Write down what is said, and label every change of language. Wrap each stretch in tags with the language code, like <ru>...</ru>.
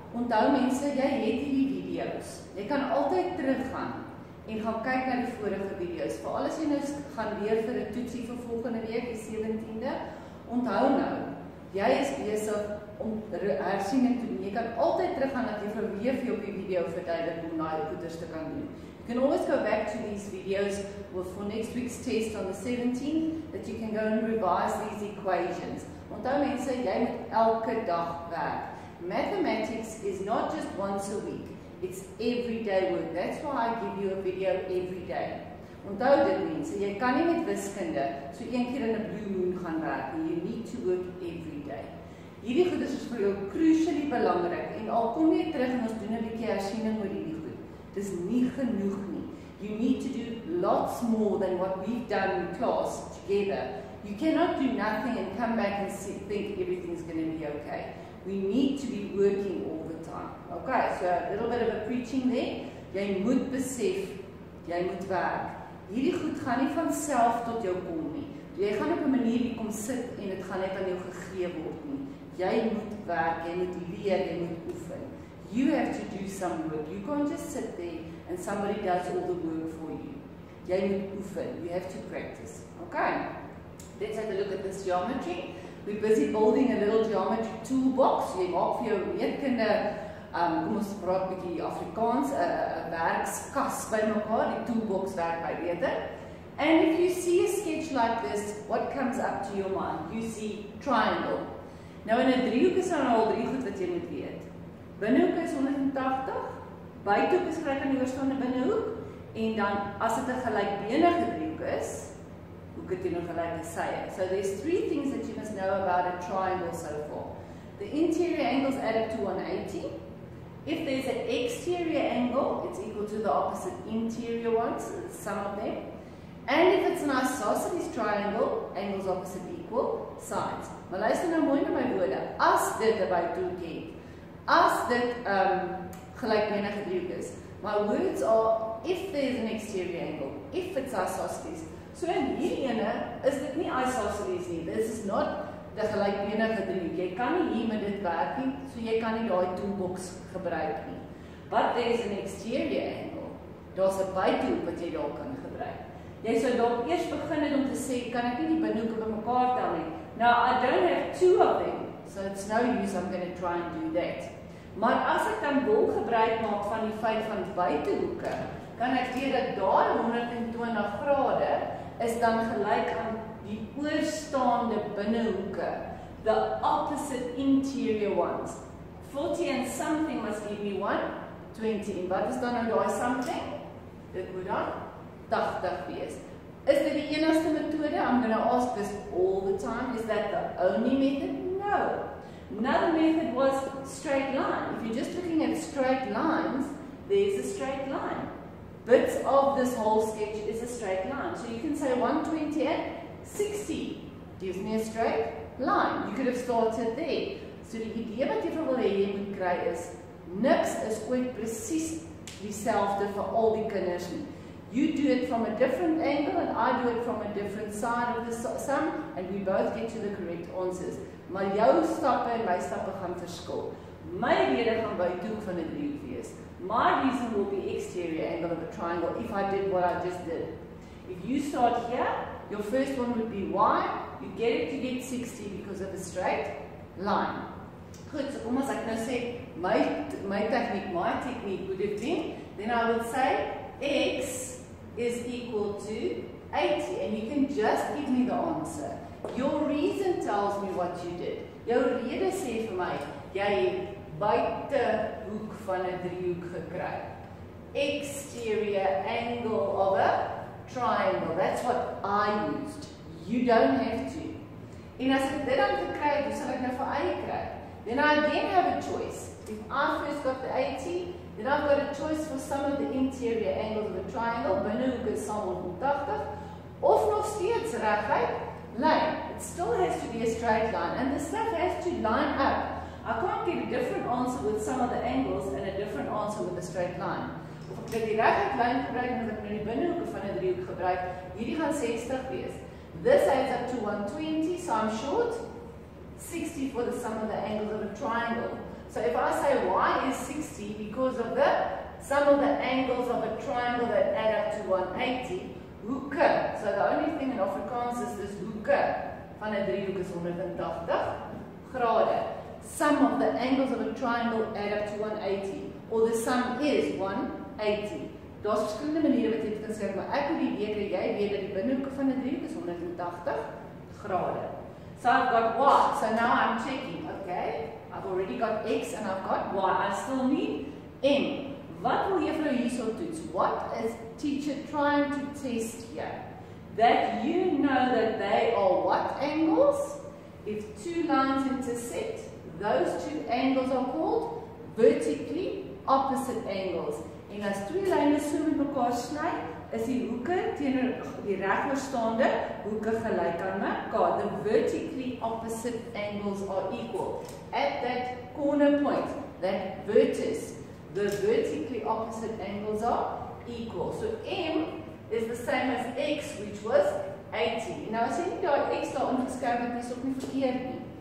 <af>Onthou mense, jy het hierdie video's, jy kan altyd teruggaan en gaan kyk na die vorige video's, veral as jy nou gaan weer vir 'n toetsie vir volgende week, die 17de, onthou nou, jy is besig om hersiening te doen, jy kan altyd teruggaan dat jy weer vir op die video verduidelik hoe daai goeders te kan doen.</af> <en>You can always go back to these videos for next week's test on the 17th, that you can go and revise these equations.</en> <af>Onthou mense, jy moet elke dag werk.</af> <en>Mathematics is not just once a week, it's everyday work. That's why I give you a video every day.</en> <af>Onthou dit mense, jy kan nie met wiskunde so een keer in 'n blue moon gaan werk nie.</af> <en>You need to work every day.</en> <af>Hierdie goed is vir jou crucially belangrik en al kom jy terug en ons doen 'n bietjie hersiening oor hierdie goed. Dis nie genoeg nie.</af> <en>You need to do lots more than what we've done in class together. You cannot do nothing and come back and think everything's going to be okay. We need to be working all the time. Okay, so a little bit of a preaching there.</en> <af>Jy moet besef, jy moet werk. Hierdie goed gaan nie van self tot jou kom nie. Jy gaan op 'n manier hier kom sit en dit gaan net aan jou gegee word nie. Jy moet werk, jy moet leer, jy moet oefen.</af> <en>You have to do some work. You can't just sit there and somebody does all the work for you.</en> <af>Jy moet oefen.</af> <en>You have to practice. Okay. Let's have a look at this geometry. We're busy building a little geometry toolbox.</en> <af>Jy maak vir jou meetkunde, kom ons praat 'n bietjie Afrikaans, 'n werkskas bymekaar, die toolbox werk baie beter.</af> <en>And if you see a sketch like this, what comes up to your mind? You see triangle.</en> <af>Nou in 'n driehoek is daar al drie goed wat jy moet weet. Binnehoek is 180, buitehoek is gelyk aan die oorstaande binnehoek, en dan as dit 'n gelykbenige driehoek is, hoeke teenoor gelyke sye.</af> <en>So there's three things that you must know about a triangle so far. The interior angles add up to 180. If there's an exterior angle, it's equal to the opposite interior ones, the sum of them. And if it's an isosceles triangle, angles opposite equal sides.</en> <af>Maar luister nou mooi na my woorde. As dit 'n buitehoek het, as dit gelykbenige driehoek is.</af> <en>My words are, if there's an exterior angle, if it's isosceles.</en> <af>So in hierdie ene is dit nie isosceles nie.</af> <en>This is not the</en> <af>gelykbenige driehoek. Jy kan nie hier met dit werk nie, so jy kan nie daai toolbox gebruik nie.</af> <en>But there's an exterior angle.</en> <af>Daar's 'n buitehoek wat jy daar kan gebruik. Jy sou dalk eers begin het om te sê, kan ek nie die binnehoeke bymekaar tel nie.</af> <en>Now I don't have two of them, so it's no use I'm going to try and do that.</en> <af>Maar as ek dan wil gebruik maak van die feit van buitehoeke, kan ek weet dat daai 120 grade is dan gelyk aan die oorstaande binnehoeke,</af> <en>the opposite interior ones. 40 and something must give me 120.</en> <af>En wat is dan nou daai something? Dit moet dan 80 wees. Is dit die enigste metode?</af> <en>I'm going to ask this all the time. Is that the only method? No. Another method was straight line. If you're just looking at straight lines, there's a straight line. Bits of this whole sketch is a straight line. So you can say 120 and 60 gives me a straight line. You could have started there.</en> <af>So die idee wat jy wil hê jy moet kry is, niks is ooit presies dieselfde vir al die kinders nie.</af> <en>You do it from a different angle and I do it from a different side of the sum, and we both get to the correct answers.</en> <af>Maar jou stappe en my stappe gaan verskil. My rede gaan buitehoek van 'n driehoek wees.</af> <en>My reason will be exterior angle of a triangle if I did what I just did. If you start here, your first one would be y. You get it to get 60 because of a straight line.</en> <af>Goed, so kom as ek nou sê,</af> <en>my technique would have been, then I would say x is equal to 80, and you can just give me the answer. Your reason tells me what you did.</en> <af>Jou rede sê vir my, jy het buitehoek van 'n driehoek gekry.</af> <en>Exterior angle of a triangle. That's what I used. You don't have to.</en> <af>En as ek dit dan gekry het, hoe sal ek nou vir eie kry?</af> <en>Then I again have a choice. If I first got the 80, then I've got a choice for some of the interior angles of a triangle.</en> <af>Binnehoek is saam 180, of nog steeds reguit lyn.</af> <en>It still has to be a straight line, and the stuff has to line up. I can't get a different answer with some of the angles and a different answer with a straight line.</en> <af>of ek die regte lyn gebruik en as ek nou die binnehoeke van 'n driehoek gebruik, hierdie gaan 60 wees.</af> <en>This adds up to 120, so I'm short 60 for the sum of the angles of a triangle. So if I say y is 60 because of the sum of the angles of a triangle that add up to 180, hoeke. So the only thing in Afrikaans is this</en> <af>hoeke van 'n driehoek is 180 grade.</af> <en>Sum of the angles of a triangle add up to 180, or the sum is 180.</en> <af>Daar's verskillende maniere wat jy dit kan skryf, maar ek moet die weet dat jy weet dat die binnehoeke van 'n driehoek is 180 grade.</af> <en>So I've got y. So now I'm checking, okay? I've already got x and I've got y. I still need m.</en> <af>Wat wil juffrou hierso toets?</af> <en>What is teacher trying to test here? That you know that they are what angles? If two lines intersect, those two angles are called vertically opposite angles.</en> <af>En as twee lyne so met mekaar sny, is die hoeke teenoor die regoorstaande hoeke gelyk aan mekaar.</af> <en>The vertically opposite angles are equal. At that corner point, that vertex, the vertically opposite angles are equal. So m is the same as x, which was 80.</en> <af>Nou as jy nie daar x daar ingeskryf het, is ook nie verkeerd nie.</af>